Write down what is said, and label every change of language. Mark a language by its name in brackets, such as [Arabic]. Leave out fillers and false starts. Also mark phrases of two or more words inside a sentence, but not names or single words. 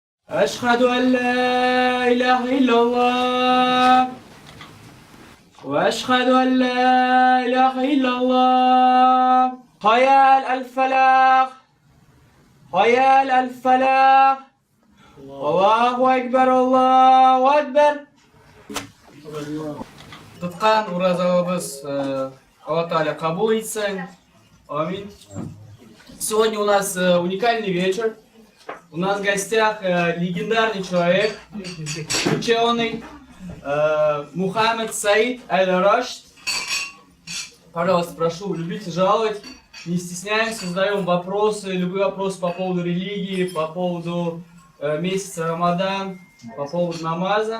[Arabic] أشهد أن لا إله إلا الله وأشهد أن لا إله إلا الله حي على الفلاح حي على الفلاح الله أكبر الله أكبر. [Kazakh] Тұтқан уразалыбыз [Arabic] الله تعالى [Kazakh] кабул етсін. Амин. [Russian] Сегодня у нас уникальный вечер. У нас в гостях легендарный человек, ученый Мухаммад Саид Аль-Рашид. Пожалуйста, прошу, любите жаловать. Не стесняемся, задаем вопросы, любые вопросы по поводу религии, по поводу месяца Рамадан, по поводу намаза.